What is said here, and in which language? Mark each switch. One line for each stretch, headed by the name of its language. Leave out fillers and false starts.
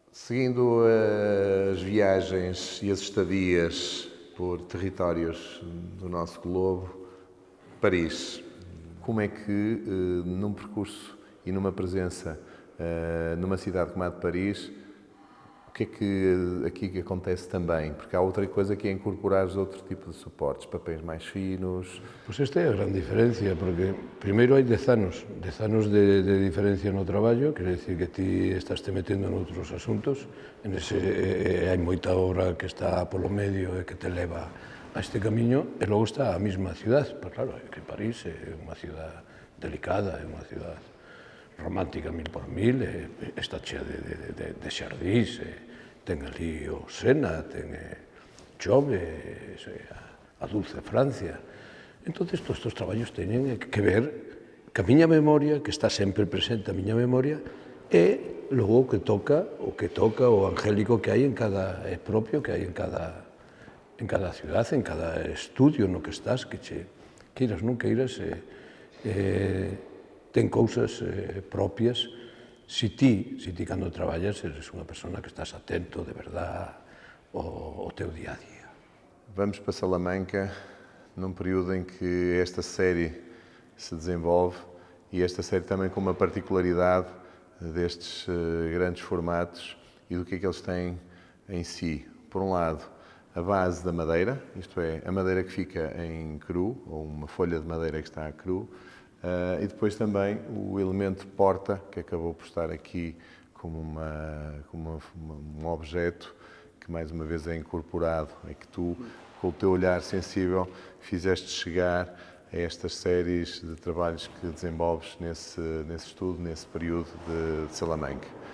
Portuguese: Seguindo as viagens e as estadias por territórios do nosso globo, Paris, como é que num percurso e numa presença numa cidade como a de Paris, o que é que aqui acontece também? Porque há outra coisa que é incorporar outro tipo de suportes, papéis mais finos.
Galician: Pois esta é a gran diferencia, porque primeiro hai 10 anos de diferencia no traballo, quere dicir que ti estás te metendo noutros asuntos, hai moita obra que está polo medio e que te leva a este camiño, e logo está a mesma ciudad, pois claro, que París é unha ciudad delicada, é unha ciudad romántica 1000 por 1000, está chea de xardís, ten ali o Sena, ten chove, a dulce Francia. Entón, todos estes traballos teñen que ver que a miña memoria, que está sempre presente a miña memoria, e logo o que toca, o angélico que hai en cada propio, que hai en cada ciudad, en cada estudio no que estás, que queiras non queiras, ten cousas propias. Si ti cando traballas, eres unha persona que estás atento de verdade ao teu día a día.
Portuguese: Vamos para Salamanca, num período em que esta série se desenvolve e esta série também com uma particularidade destes grandes formatos e do que é que eles têm em si. Por um lado, a base da madeira, isto é, a madeira que fica em cru, ou uma folha de madeira que está a cru, e depois também o elemento porta, que acabou por estar aqui como um objeto que mais uma vez é incorporado, é que tu, com o teu olhar sensível, fizeste chegar a estas séries de trabalhos que desenvolves nesse estudo, nesse período de Salamanca.